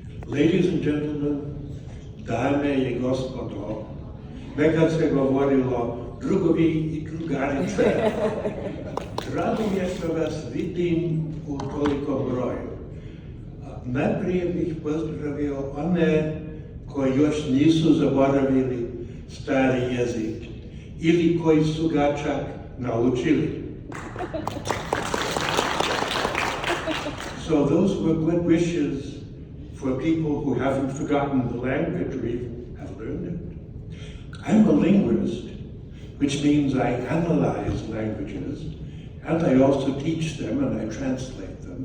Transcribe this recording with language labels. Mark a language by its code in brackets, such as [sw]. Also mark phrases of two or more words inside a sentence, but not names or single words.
[en] Ladies and gentlemen, [hr] dame i gospodo, nekad se govorilo drugovi i drugarice. Drago mi je što vas vidim u toliko broju. Najprije bih pozdravio one koji još nisu zaboravili stari jezik ili koji su ga čak naučili. [en] So those were good wishes for people who haven't forgotten the language or even have learned it. I'm a linguist, which means I analyze languages, and I also teach them and I translate them.